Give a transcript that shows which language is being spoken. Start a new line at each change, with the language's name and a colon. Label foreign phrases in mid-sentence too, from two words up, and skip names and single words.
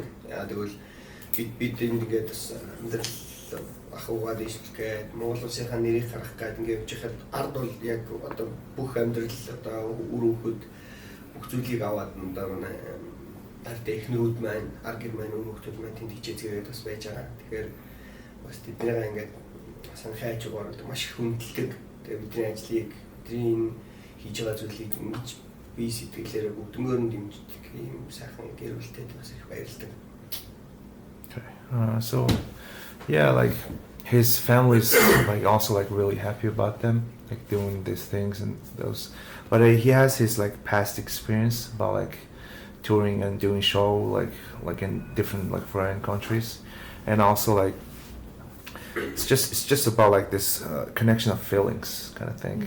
Mongolian: Яа тэгвэл бид ингээд бас амьдрал ахуйгаа дэвшүүлгээд Монгол улсынхаа нэрийг гаргах гэдэг ингээд явж байхад ард бол яг одоо бүх амьдрал одоо үр хөвгөд бүх зүйлийг аваад одоо манай ард эхнэрүүд маань ард гэр маань үр хөвгүүд маань тэнд хичээцгээд бас байж байгаа. Тэгэхээр бас тэднийг ингээд санхайж өгөөд маш их хүндэлдэг. Тэгээ бидний ажлыг бидний хийж байгаа зүйлийг ингэж бие сэтгэлээрээ бүгднгээр нь дэмждэг юм сайхан гэр бүлтэй бас их баярлалтай.
English: Okay. So yeah, like his family's like also like really happy about them like doing these things and those, but he has his like past experience about like touring and doing show like in different like foreign countries, and also like it's just about like this connection of feelings kind of thing.